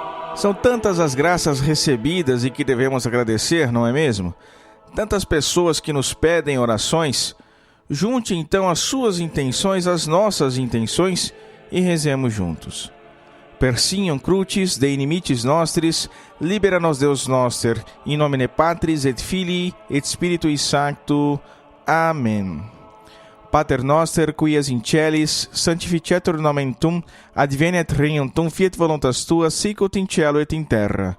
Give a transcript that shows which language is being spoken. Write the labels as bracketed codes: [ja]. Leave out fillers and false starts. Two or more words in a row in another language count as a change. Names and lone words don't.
[pt] São tantas as graças recebidas e que devemos agradecer, não é mesmo? Tantas pessoas que nos pedem orações. Junte então as suas intenções às nossas intenções e rezemos juntos. [la] Persignum crucis de inimicis nostris, libera-nos Deus noster, in nomine Patris et Filii et Spiritui Sancto. [pt] Amém. [la] Pater noster, qui es in celis, sanctificetur nomen tuum, adveniat regnum tuum, fiat voluntas tua, sicut in cielo et in terra.